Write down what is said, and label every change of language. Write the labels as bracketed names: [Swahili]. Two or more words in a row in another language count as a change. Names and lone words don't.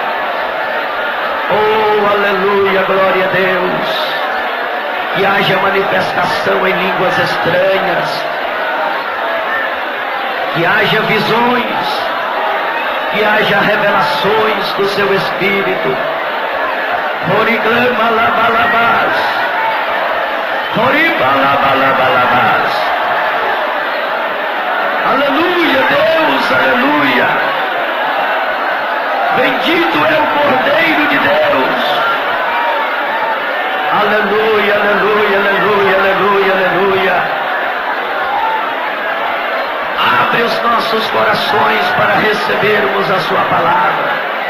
[Portuguese] Oh, aleluia, glória a Deus. Que haja manifestação em línguas estranhas, que haja visões, que haja revelações do seu Espírito. Oriclama labalabás, oribalabalabás. Aleluia, Deus, aleluia. Bendito é o Cordeiro de Deus. Aleluia, aleluia, aleluia, aleluia, aleluia. Abre os nossos corações para recebermos a sua palavra.